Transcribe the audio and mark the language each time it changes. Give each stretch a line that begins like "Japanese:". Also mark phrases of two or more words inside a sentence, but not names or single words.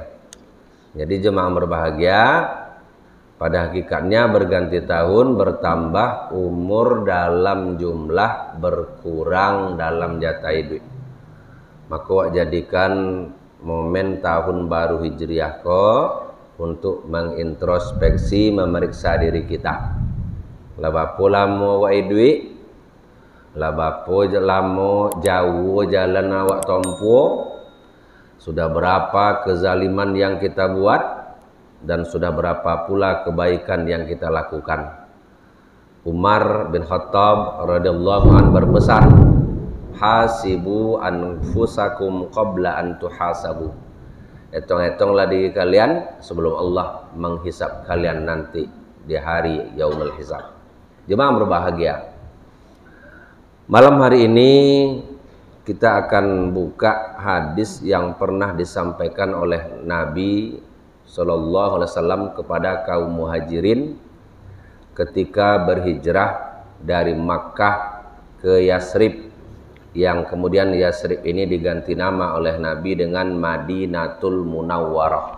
Indonesian: Jadi jemaah berbahagia, pada hakikatnya berganti tahun, bertambah umur dalam jumlah, berkurang dalam jatah duit. Maka wak jadikan momen tahun baru Hijriah untuk mengintrospeksi, memeriksa diri kita.
Minangkabau: Labapo lamo wak duit, labapo lamo jauh jalan awak tompo,
Indonesian: sudah berapa kezaliman yang kita buat, dan sudah berapa pula kebaikan yang kita lakukan. Umar bin Khattab
Arabic: رضي الله عنه
Indonesian: berpesan,
Arabic: حاسبوا أنفسكم قبل أن تحاسبوا.
Indonesian: Hitung-hitunglah diri kalian sebelum Allah menghisap kalian nanti di hari
Arabic: يوم الحساب.
Indonesian: Jemaah berbahagia, malam hari ini kita akan buka hadis yang pernah disampaikan oleh Nabi
Arabic: صلى الله عليه وسلم
Indonesian: kepada kaum muhajirin ketika berhijrah dari Makkah ke Yasrib, yang kemudian Yasrib ini diganti nama oleh Nabi dengan Madinatul Munawwarah.